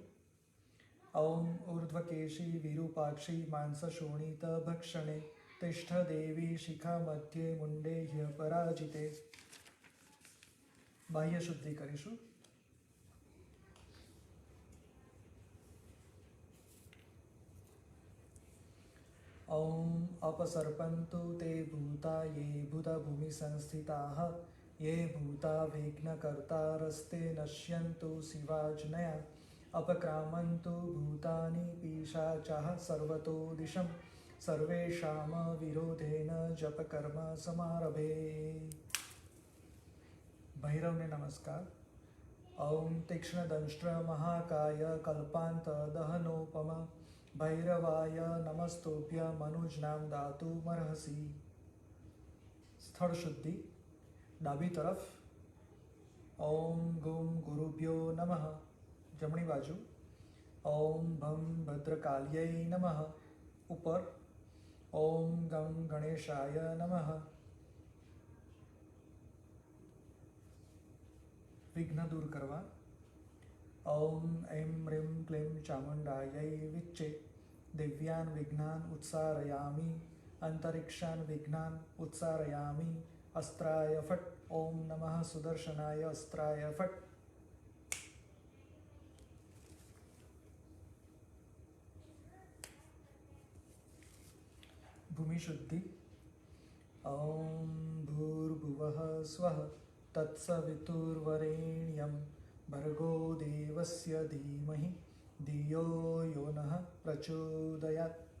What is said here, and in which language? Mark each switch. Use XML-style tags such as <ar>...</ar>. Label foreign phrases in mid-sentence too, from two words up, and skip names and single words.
<sa>ઓમ ઊર્ધ્વકેશી વિરૂપાક્ષી માંસશોણિત ભક્ષણે તિષ્ઠ દેવી શિખા મધ્યે મુંડે હ્યપરાજિતે.</sa> <gu>બાહ્ય શુદ્ધિ કરીશું.</gu> <sa>ॐ अपसर्पन्तु ते भूता ये भूतभूमिसंस्थिताः ये भूता विघ्नकर्तारस्ते नश्यन्तु शिवाज्ञया अपक्रामन्तु भूतानि पिशाचाः सर्वतो दिशं सर्वेषां विरोधेन जपकर्म समारभे।</sa> <gu>ભૈરવને નમસ્કાર।</gu> <sa>ॐ तीक्ष्णदंष्ट्र महाकाय कल्पान्त दहनोपम भैरवाय नमस्तुभ्य मनुजनाम दातुमर्हसि।</sa> <gu>स्थળ શુદ્ધિ ડાબી તરફ</gu> <sa>ઓમ ગુમ ગુરુભ્યો નમઃ</sa> <gu>જમણી બાજુ</gu> <sa>ઓમ ભમ ભદ્રકાલ્યೈ નમઃ ઉપર ઓમ ગમ ગણેશાય નમઃ</sa> <gu>વિઘ્ન દૂર કરવા</gu> <sa>ઓમ એમ રીમ ક્લીમ ચામુંડાयै વિચ્ચે દિવ્યાન વિઘ્નાન ઉત્સારયામિ અંતરિક્ષાન વિઘ્નાન ઉત્સારયામિ अस्त्राय फट् ओम नमः सुदर्शनाय अस्त्राय फट्। भूमि शुद्धि ओम भूर्भुवः स्वः तत्सवितुर्वरेण्यं भर्गो देवस्य धीमहि धियो यो नः प्रचोदयात्।</sa>